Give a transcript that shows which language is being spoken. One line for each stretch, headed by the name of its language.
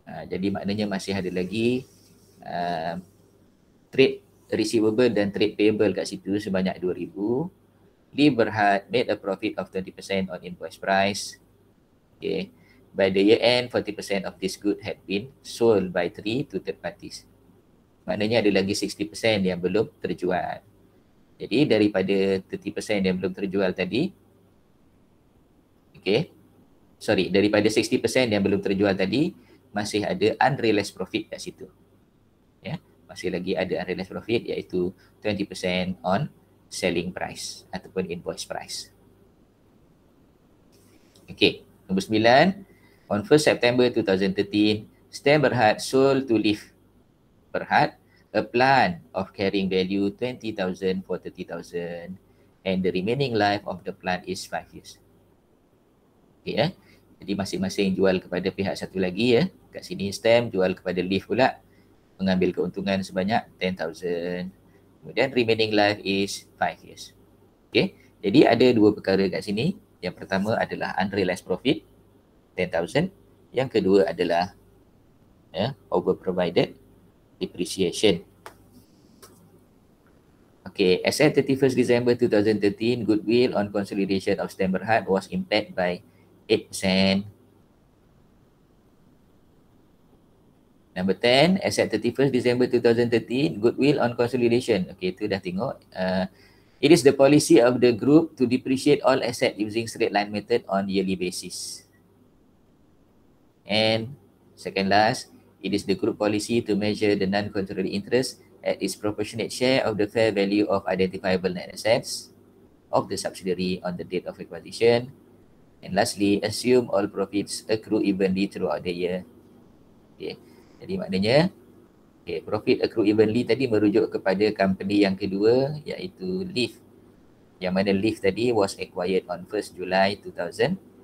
Malay: Jadi maknanya masih ada lagi trade receivable dan trade payable kat situ sebanyak 2,000.
English: Leaf Berhad made a profit of 20% on invoice price. Okay. By the year end, 40% of this good had been sold by Tri to third parties.
Malay: Maknanya ada lagi 60% yang belum terjual. Jadi daripada 30% yang belum terjual tadi, daripada 60% yang belum terjual tadi, masih ada unrealized profit kat situ. Ya, masih lagi ada unrealized profit iaitu 20% on selling price ataupun invoice price. Okay, nombor 9.
English: On 1st September 2013, Stem Berhad sold to Leaf Berhad a plant of carrying value 20,000 for 30,000 and the remaining life of the plant is 5 years.
Malay: Okay, jadi masing-masing jual kepada pihak satu lagi ya. Kat sini Stem jual kepada Leaf pula, mengambil keuntungan sebanyak 10,000. Kemudian remaining life is 5 years. Okay, jadi ada dua perkara kat sini. Yang pertama adalah unrealized profit 10,000. Yang kedua adalah over provided depreciation.
English: Okay, as at 31st December 2013, goodwill on consolidation of Stem Berhad was impaired by 8%. Number 10, as at 31st December 2013, goodwill on consolidation. Okay,
Malay: itu dah tengok.
English: It is the policy of the group to depreciate all asset using straight line method on yearly basis. And second last, it is the group policy to measure the non-controlling interest at its proportionate share of the fair value of identifiable net assets of the subsidiary on the date of acquisition. And lastly, assume all profits accrue evenly throughout the year. Okay.
Malay: Jadi maknanya, profit accrue evenly tadi merujuk kepada company yang kedua iaitu Leaf. Yang mana Leaf tadi
English: was acquired on 1st July 2013.